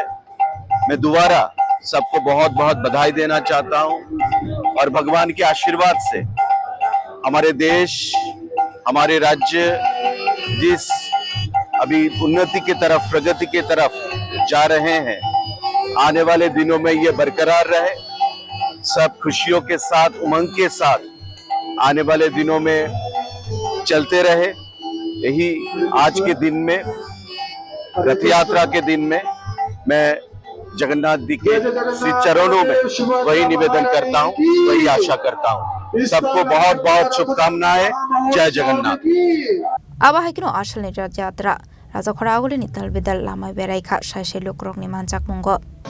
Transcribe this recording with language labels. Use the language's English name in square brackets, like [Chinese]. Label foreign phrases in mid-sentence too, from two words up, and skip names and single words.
[Hindi] मैं दोबारा सबको बहुत बहुत बधाई देना चाहता हूं और भगवान के आशीर्वाद से हमारे देश, हमारे राज्य जिस अभी उन्नति की तरफ, प्रगति की तरफ जा रहे हैं, आने वाले दिनों में ये बरकरार रहे, सब खुशियों के साथ, उमंग के साथ आने वाले दिनों में चलते रहे। यही आज के दिन में, रथ यात्रा के दिन में मैं जगन्नाथ जी के श्री चरणों में वही निवेदन करता हूँ, वही आशा करता हूँ। सबको बहुत बहुत शुभकामनाएं। जय जगन्नाथ। [Kok Borok] Aba Haikino Ashalni Radyatra Raza Khoragole Nital Bidal Lama Beraika Shai Shai Lukurokni Manjak Mongo